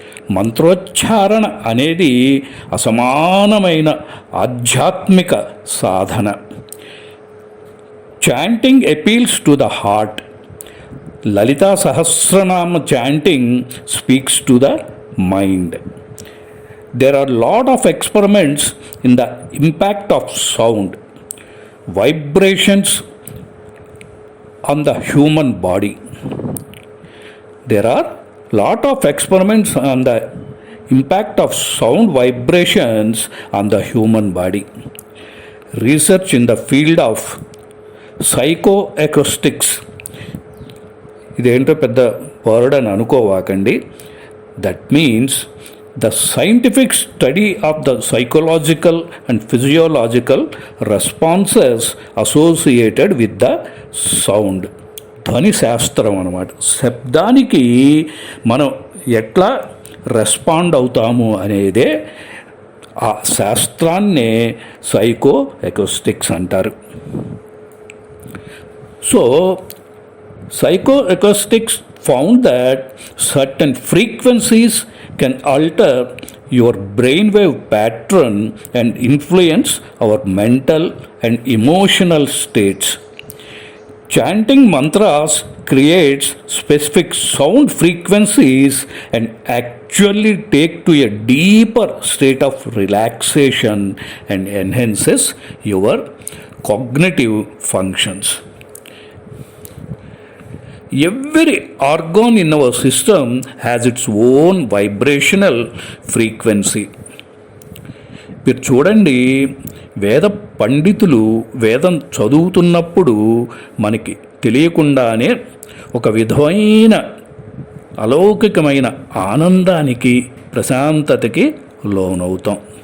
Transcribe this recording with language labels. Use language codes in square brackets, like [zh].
[te] మంత్రోచ్చారణ అనేది అసమానమైన ఆధ్యాత్మిక సాధన. [en] Chanting appeals to the heart. Lalita Sahasranama chanting speaks to the mind. There are lot of experiments in the impact of sound, vibrations on the human body. There are lot of experiments on the impact of sound vibrations on the human body. Research in the field of psychoacoustics. [te] ఇదేంటో పెద్ద word అని అనుకోవాకండి. [en] That means the scientific study of the psychological and physiological responses associated with the sound. [te] ధ్వని శాస్త్రం అన్నమాట. శబ్దానికి మనం ఎట్లా respond అవుతాము అనేదే ఆ శాస్త్రాన్నే సైకో ఎకోస్టిక్స్ అంటారు. [en] So psychoacoustics found that certain frequencies can alter your brainwave pattern and influence our mental and emotional states. Chanting mantras creates specific sound frequencies and actually take to a deeper state of relaxation and enhances your cognitive functions. Every organ in our system has its own vibrational frequency. [te] మీరు చూడండి, వేద పండితులు వేదం చదువుతున్నప్పుడు మనకి తెలియకుండానే ఒక విధమైన అలౌకికమైన ఆనందానికి, ప్రశాంతతకి లోనవుతాం.